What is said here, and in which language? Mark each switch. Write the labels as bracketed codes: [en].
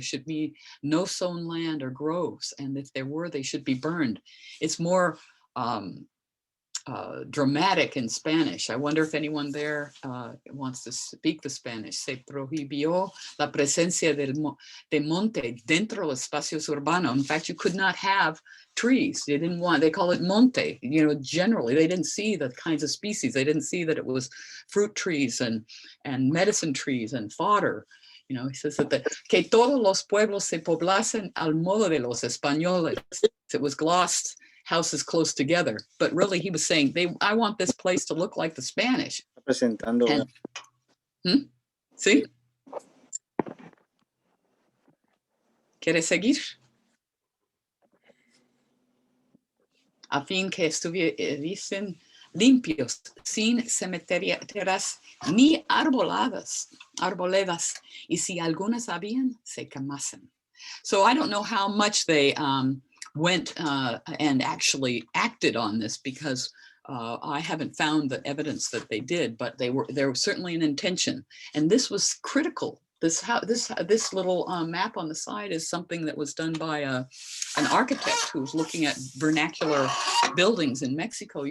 [en] There should be no sown land or groves, and if there were, they should be burned. It's more dramatic in Spanish. I wonder if anyone there wants to speak the Spanish. [es] Se prohibió la presencia de monte dentro de espacios urbanos. [en] In fact, you could not have trees. They didn't want, they call it monte, you know, generally. They didn't see the kinds of species. They didn't see that it was fruit trees and medicine trees and fodder. You know, he says that [es] que todos los pueblos se poblasen al modo de los españoles. [en] It was glossed, houses close together, but really he was saying, I want this place to look like the Spanish. [es] Presentando. ¿Sí? ¿Quieres seguir? A fin que estuviesen limpios, sin cementerias ni arboledas, y si algunas habían, se quemasen. [en] So I don't know how much they went and actually acted on this, because I haven't found the evidence that they did, but there was certainly an intention, and this was critical. This little map on the side is something that was done by an architect who was looking at vernacular buildings in Mexico.